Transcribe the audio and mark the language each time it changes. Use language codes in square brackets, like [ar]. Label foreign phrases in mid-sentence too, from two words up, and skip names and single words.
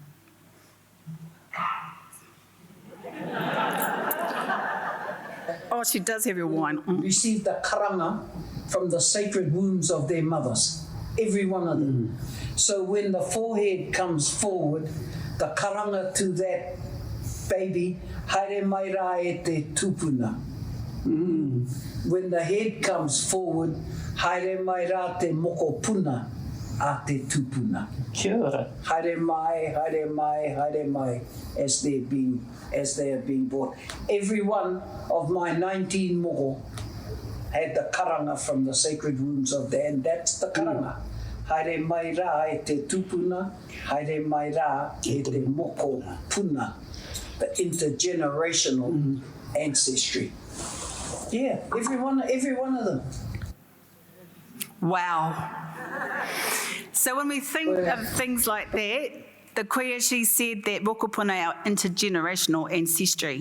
[en] Oh, she does have her wine. Received the karanga from the sacred wombs of their mothers. Every one of them. So when the forehead comes forward, the karanga to that baby, [mi] haere mai rā e te tupuna. [en] When the head comes forward, [mi] haere mai rā te moko puna a te tupuna. Kia ora. Haere mai, haere mai, haere mai, [en] as they have been brought. Every one of my 19 moko had the karanga from the sacred wombs of the, and that's the karanga. [mi] Haere mai rā e te tupuna, haere mai rā e te moko puna, [en] the intergenerational ancestry. Yeah, every one of them. Wow. So when we think of things like that, the kuia, she said that mokopuna, our intergenerational ancestry.